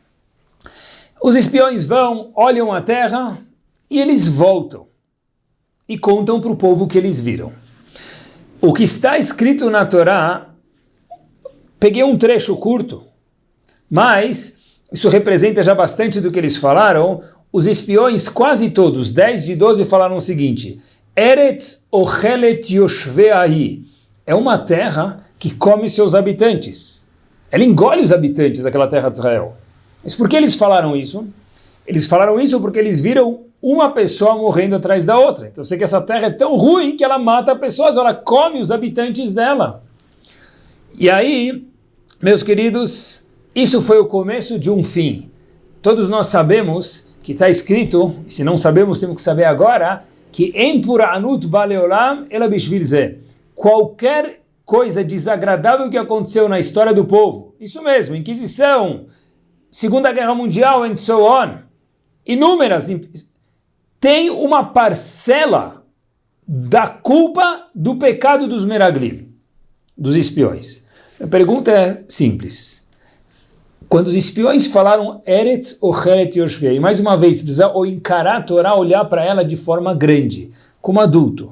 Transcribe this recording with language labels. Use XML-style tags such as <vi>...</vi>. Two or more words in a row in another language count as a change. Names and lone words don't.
<pt>Os espiões vão, olham a terra e eles voltam e contam para o povo o que eles viram. O que está escrito na Torá, peguei um trecho curto, mas isso representa já bastante do que eles falaram. Os espiões, quase todos, 10 de 12, falaram o seguinte:</pt> <he>ארץ אוכלת יושביה.</he> <pt>É uma terra que come seus habitantes. Ela engole os habitantes daquela terra de Israel. Mas por que eles falaram isso? Eles falaram isso porque eles viram uma pessoa morrendo atrás da outra. Então eu sei que essa terra é tão ruim que ela mata pessoas, ela come os habitantes dela. E aí, meus queridos, isso foi o começo de um fim. Todos nós sabemos que está escrito, e se não sabemos temos que saber agora, que em</pt> <he>פורענות בעולם אלא בשביל זה.</he> <pt>Qualquer coisa desagradável que aconteceu na história do povo, isso mesmo, Inquisição, Segunda Guerra Mundial</pt> <en>and so on,</en> <pt>inúmeras, tem uma parcela da culpa do pecado dos Meraglim, dos espiões. A pergunta é simples. Quando os espiões falaram</pt> <he>ארץ אוכלת יושבי,</he> <pt>mais uma vez, precisa encarar a Torá, olhar para ela de forma grande, como adulto.</pt>